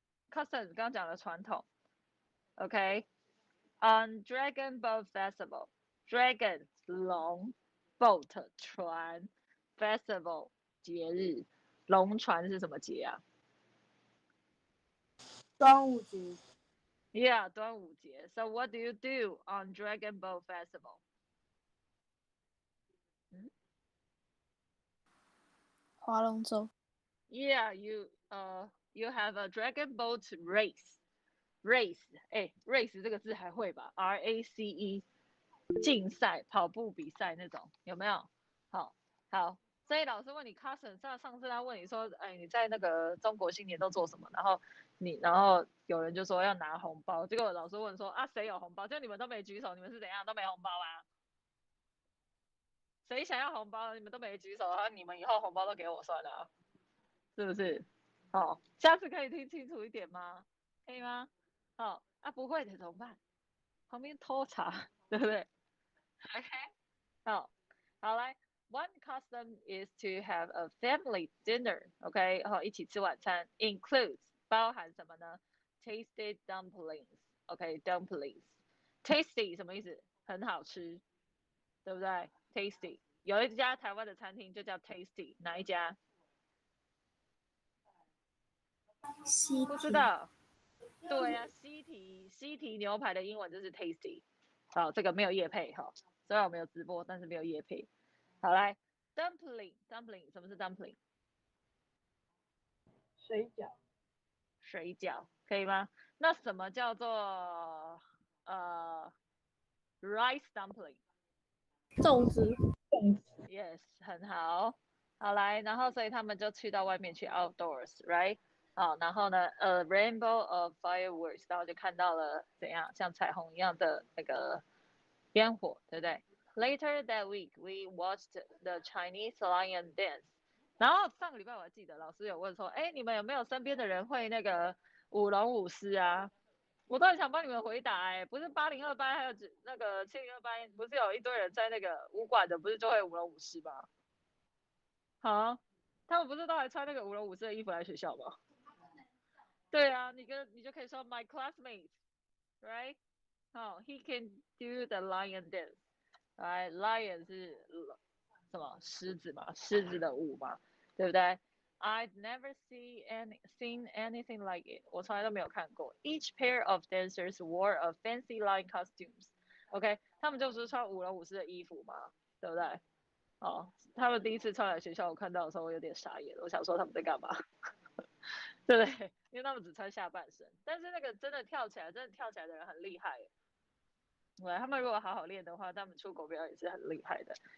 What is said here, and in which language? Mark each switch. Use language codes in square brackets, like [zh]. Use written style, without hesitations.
[zh] Custom 刚刚讲的传统 ，OK？ [en] On Dragon Boat Festival, [zh] Dragon 龙 ，Boat 船 ，Festival 节日，龙船是什么节啊？端午节 [en] Yeah, 端午节。So what do you do on Dragon Boat Festival? [zh] 划龙舟 [en] Yeah, you have a Dragon Boat race. [zh] Race 这个字还会吧？RACE 竞赛、跑步比赛那种，有没有？好，所以老师问你 cousin， 上次他问你说，哎，你在那个中国新年都做什么？然后有人就说要拿红包，结果老师问说啊，谁有红包？就你们都没举手，你们是怎样都没红包啊？谁想要红包？你们都没举手，然后你们以后红包都给我算了，是不是？好，下次可以听清楚一点吗？可以吗？好，不会的怎么办？旁边偷查，对不对 [en] ？OK， 好来 ，One custom is to have a family dinner，OK，、 [zh] 一起吃晚餐 [en] ，includes [zh] 包含什么呢 [en] ？Tasty dumplings，OK，dumplings，tasty [zh] 什么意思？很好吃，对不对 ？Tasty， 有一家台湾的餐厅就叫 Tasty， 哪一家？不知道。对啊，西提牛排的英文就是 tasty。好，这个没有业配哈，虽然我们有直播，但是没有业配。好来 ，dumpling， 什么是 dumpling？水饺，水饺可以吗？那什么叫做rice dumpling？粽子，粽子， Yes， 很好。好来，然后所以他们就去到外面去 outdoors，right？好，然后呢， [en] a rainbow of fireworks， [zh] 然后就看到了怎样像彩虹一样的那个烟火，对不对 ？ [en] Later that week, we watched the Chinese lion dance。 [zh] 然后上个礼拜我还记得老师有问说，哎，你们有没有身边的人会那个舞龙舞狮啊？我都很想帮你们回答哎，不是802班还有那个702班，不是有一堆人在那个武馆的，不是就会舞龙舞狮吗？好，他们不是都还穿那个舞龙舞狮的衣服来学校吗？对啊，你就可以说 my classmate，right？ [en] 好 ，he can do the lion dance，right？Lion [zh] 是什么？狮子嘛，狮子的舞嘛，对不对？ [en] I've never seen anything like it， [zh] 我从来都没有看过。 [en] Each pair of dancers wore a fancy lion costumes，OK， [zh] 他们就是穿舞龙舞狮的衣服嘛，对不对？哦，他们第一次穿来学校，我看到的时候我有点傻眼，我想说他们在干嘛？对不对？因为他们只穿下半身，但是那个真的跳起来的人很厉害。对，他们如果好好练的话，他们出国表演是很厉害的。